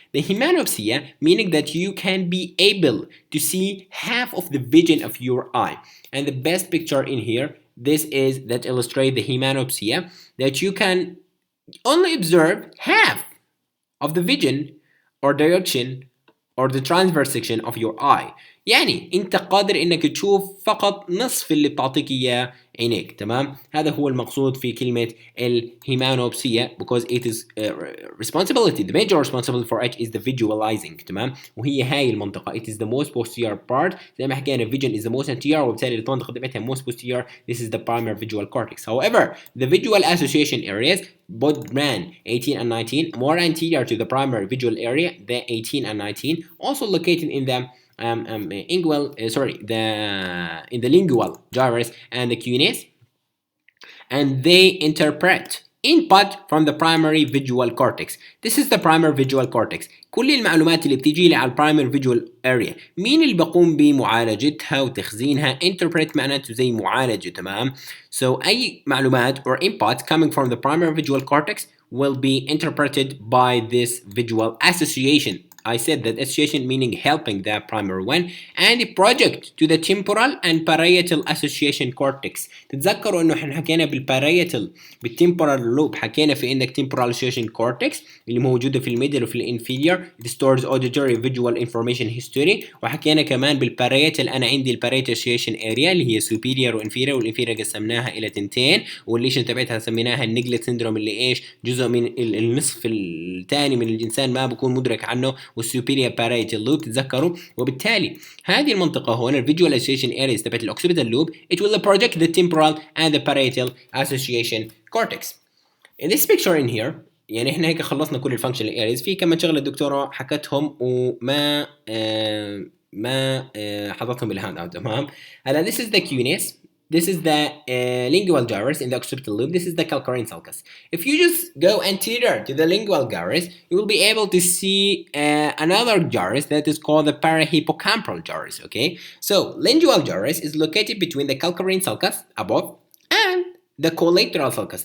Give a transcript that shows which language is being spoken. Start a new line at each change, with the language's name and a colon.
English: The hemanopsia meaning that you can be able to see half of the vision of your eye. And the best picture in here, this is that illustrate the hemanopsia, that you can only observe half of the vision or direction or the transverse section of your eye.
Arabic: يعني انت قادر انك تشوف فقط نصف اللي بتعطيك اياه عينيك. تمام؟ هذا هو المقصود في كلمة الهيمانوبسيا,
English: because it is responsibility, the major responsibility for it is the visualizing.
Arabic: تمام؟ وهي هاي المنطقة,
English: it is the most posterior part.
Arabic: زي ما حكينا
English: vision is the most anterior,
Arabic: وبالتالي المنطقة تبعتها
English: most posterior. This is the primary visual cortex. However, the visual association areas, both brand 18 and 19, more anterior to the primary visual area, the 18 and 19, also located in the in the lingual gyrus and the cuneus, and they interpret input from the primary visual cortex. This is the primary visual cortex.
Arabic: كل المعلومات اللي بتيجي لي على primary visual area, مين اللي بقوم بمعالجتها وتخزينها؟ interpret معناته زي معالجة. تمام؟
English: So
Arabic: أي معلومات
English: or input coming from the primary visual cortex will be interpreted by this visual association. I said that association meaning helping the primary one, and project to the temporal and parietal association cortex.
Arabic: تتذكروا انه احنا حكينا بالباريتال بالtemporal lobe, حكينا في عندك temporal association cortex اللي موجوده في الميدل وفي الانفيريور,
English: it stores auditory visual information history.
Arabic: وحكينا كمان بالباريتال انا عندي الباريتال association area اللي هي superior وانفيريور, والانفيريور قسمناها الى تنتين, والليشن تبعتها سميناها النيجلت سيندروم اللي ايش جزء من النصف الثاني من الانسان ما بكون مدرك عنه, والسوبيريور باريتال لوب. تتذكروا. وبالتالي هذه المنطقة هون الفيجوال association areas تبعت الأوكسيبيتال لوب,
English: it will project the temporal and the parietal association cortex. In this picture in here,
Arabic: يعني احنا هيك خلصنا كل الفانكشنال areas. في كمان شغلة الدكتورة حكتهم وما حطتهم بالهاند اوت. تمام؟ هلا
English: this is the cuneus. This is the lingual gyrus in the occipital lobe. This is the calcarine sulcus. If you just go anterior to the lingual gyrus, you will be able to see another gyrus that is called the parahippocampal gyrus. Okay, so lingual gyrus is located between the calcarine sulcus above and the collateral sulcus.